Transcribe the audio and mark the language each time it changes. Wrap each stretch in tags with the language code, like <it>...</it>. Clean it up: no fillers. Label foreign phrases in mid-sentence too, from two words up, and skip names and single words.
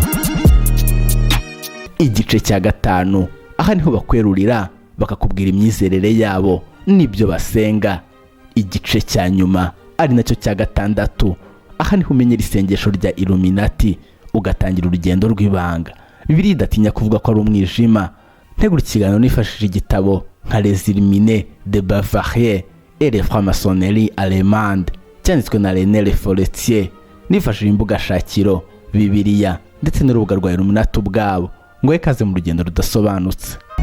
<rw>Igice cya 5, aha niho bakwerurira bakakubwira imyizerere yabo n'ibyo basenga. Igice cya nyuma ari nacyo cya 6, aha niho umenyera isengesho rya Illuminati ugatangira urugendo rw'ibanga. Bibiliya idatinya kuvuga ko ari umwijima. Ntegura ikiganiro nifashishije igitabo nka Les Illuminés de Bavaria et les francs-maçonneries allemandes cyanditswe na René Le Forestier, nifashishije imbuga shakiro Bibiliya ndetse n'urubuga rwa Illuminati ubwabo. Ngo ikaze mu rugendo rudasobanutse.</rw>